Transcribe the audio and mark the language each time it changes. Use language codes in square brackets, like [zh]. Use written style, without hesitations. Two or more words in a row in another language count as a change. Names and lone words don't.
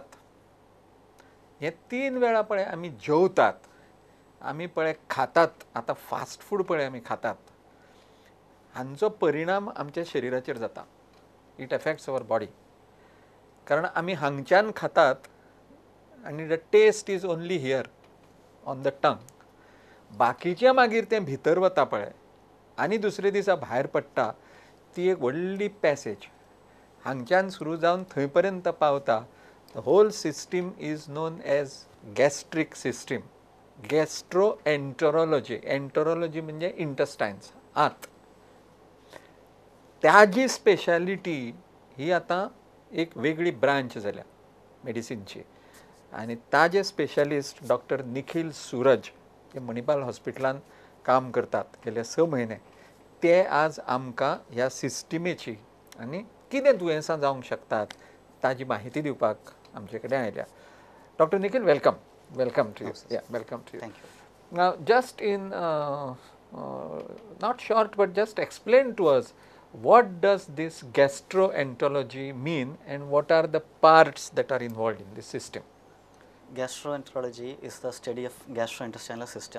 [kok] हे 3 वेळा पळय आमी जेवतात, आमी पळय खातात. आतां [en] fast food [kok] पळय आमी खातात, हांचो परिणाम आमच्या शरिराचेर जाता. [en] It affects our body. [kok] कारण आमी हांगच्यान खातात आनी [en] the taste is only here on the tongue. [kok] बाकीचें मागीर तें भितर वता पळय आनी दुसरे दिसा भायर पडटा, ती एक व्हडली पॅसेज हांगच्यान सुरू जावन थंय पर्यंत पावता. [en] The whole system is known as gastric system. [kok] Gastroenterology. Enterology म्हणजे इंटेस्टायन्स, आत. त्याची स्पेशालिटी ही आता एक वेगळी ब्रांच जाल्या मेडिसिनची. आनी ताजे स्पेशलिस्ट डॉक्टर निखिल सूरज हे मणिपाल हॉस्पिटलान काम करतात गेले 6 म्हयने. ते आज आमकां ह्या सिस्टमेची आनी कितें दुयेंसां जावंक शकतात ताजी माहिती दिवपाक आमचे कडेन आयल्या. डॉक्टर निखिल, [en] Welcome. Welcome to you. Welcome to you. Thank you. Now, just in not short, but just explain to us what does this gastroenterology mean and what are the parts that are involved in this system? Gastroenterology is the study of gastrointestinal system.